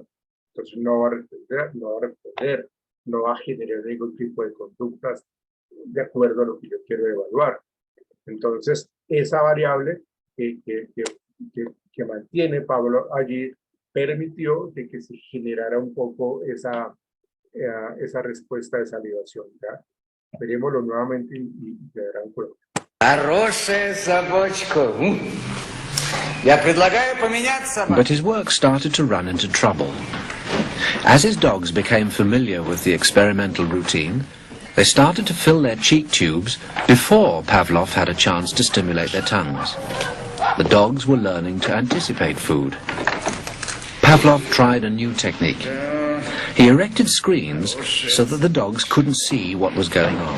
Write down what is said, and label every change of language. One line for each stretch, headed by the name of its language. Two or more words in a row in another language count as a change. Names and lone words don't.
Spanish: Entonces no va a responder, no va a generar ningún tipo de conductas de acuerdo a lo que yo quiero evaluar. Entonces esa variable que mantiene Pablo allí permitió que se generara un poco esa respuesta de salivación. ¿Ya? Verémoslo nuevamente y verán cuenta.
Russian: Хорошая собачка. Я предлагаю поменять собаку.
English: But his work started to run into trouble. As his dogs became familiar with the experimental routine, they started to fill their cheek tubes before Pavlov had a chance to stimulate their tongues. The dogs were learning to anticipate food. Pavlov tried a new technique. He erected screens so that the dogs couldn't see what was going on.